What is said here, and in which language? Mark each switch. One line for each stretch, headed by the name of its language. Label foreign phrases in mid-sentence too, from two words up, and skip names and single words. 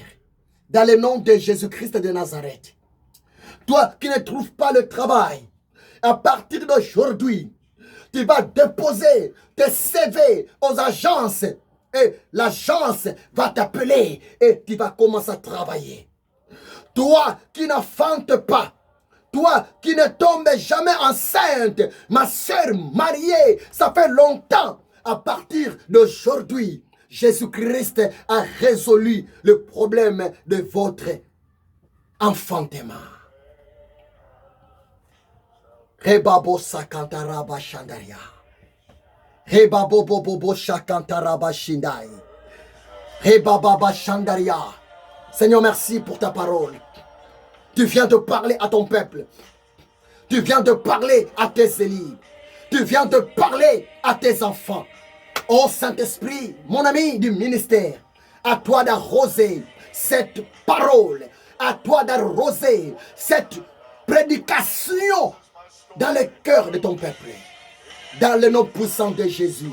French: Dans le nom de Jésus-Christ de Nazareth. Toi qui ne trouves pas le travail, à partir d'aujourd'hui, tu vas déposer tes CV aux agences et l'agence va t'appeler et tu vas commencer à travailler. Toi qui n'enfantes pas, toi qui ne tombes jamais enceinte, ma soeur mariée, ça fait longtemps. À partir d'aujourd'hui, Jésus-Christ a résolu le problème de votre enfantement. Rebabo sakantaraba shandaria. Rebabo bobo shakantaraba shindai. Rebaba shandaria. Seigneur, merci pour ta parole. Tu viens de parler à ton peuple. Tu viens de parler à tes élus. Tu viens de parler à tes enfants. Oh Saint-Esprit, mon ami du ministère, à toi d'arroser cette parole, à toi d'arroser cette prédication dans le cœur de ton peuple, dans le nom puissant de Jésus.